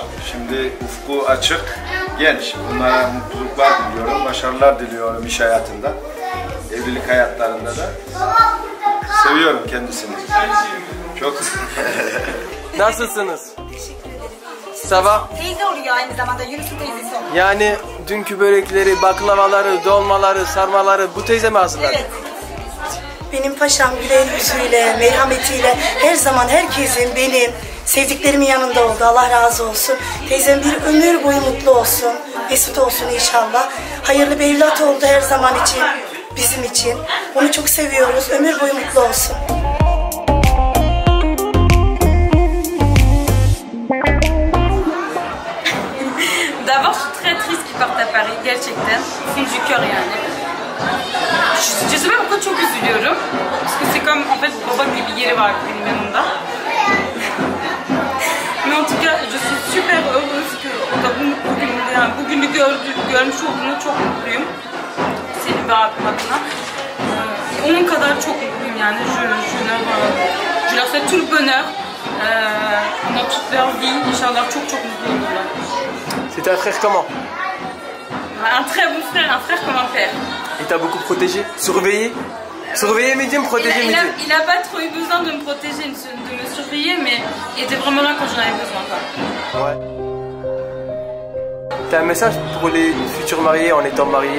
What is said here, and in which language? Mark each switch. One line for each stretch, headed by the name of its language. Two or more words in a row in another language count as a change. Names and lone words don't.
Turkish: Şimdi ufku açık, genç. Bunlara mutluluklar diliyorum, başarılar diliyorum iş hayatında, evlilik hayatlarında da. Seviyorum kendisini. Çok. Nasılsınız?
French: Ça va?
Turkish: Teyze oluyor aynı zamanda, Yunus'un teyzesi oluyor. Yani dünkü börekleri, baklavaları, dolmaları, sarmaları bu teyze mi hazırladı? Evet. Benim paşam güler yüzüyle, merhametiyle her zaman herkesin benim sevdiklerimin yanında oldu. Allah razı olsun. Teyzem bir ömür boyu mutlu olsun, mesut olsun inşallah. Hayırlı bir evlat oldu her zaman için, bizim için. Onu çok seviyoruz. Ömür boyu mutlu olsun.
French: D'abord, je suis très triste qu'il parte à Paris, gerçekten. Fond du cœur yani. Je sais pas pourquoi
Turkish: çok üzülüyorum.
French: Parce que c'est comme, en fait,
Turkish: baba gibi bir yeri var benim yanımda.
French: Mais en tout cas, je suis super heureuse que
Turkish: bugünü görmüş olduğunu çok mutluyum. Selim ve abim adına. Onun kadar çok mutluyum yani.
French: Je leur souhaite tout le bonheur dans toute leur vie.
Turkish: İnşallah çok mutlu olurlar.
French: C'est un frère comment? Un très bon frère, un frère comme un père. Il t'a beaucoup protégé? Surveillé? Surveillé Medium, protégé Medium? Il a pas trop eu besoin de me protéger, de me surveiller, mais il était vraiment là quand j'en avais besoin. Quoi. Ouais. T'as un message pour les futurs mariés en étant mariés?